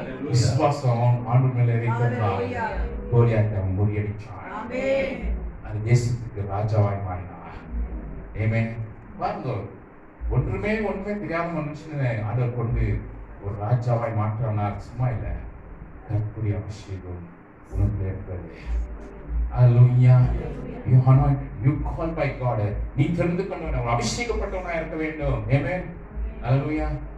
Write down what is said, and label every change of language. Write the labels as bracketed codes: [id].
[ta] விசுவாசம் ஆண்டு மேல இருக்கிறான். கோலியாத்தை அவன் முறியடிச்சான். அந்த தேசத்துக்கு ராஜாவாய் மாறினான். ஆமென். பாருங்க, ஒன்றுமே தெரியாத மனுஷனை ஆண்டவர் கொண்டு ஒரு ராஜாவாய் மாற்றினார். சும்மா இல்லை, கர்த்தருடைய அபிஷேகம் உனக்குள்ளே இருக்கிறது. [en] Hallelujah. You are not, you called by God. [ta] நீ தெரிந்து கொண்டவன், அபிஷேகப்பட்டவனா இருக்க வேண்டும். Amen. Hallelujah.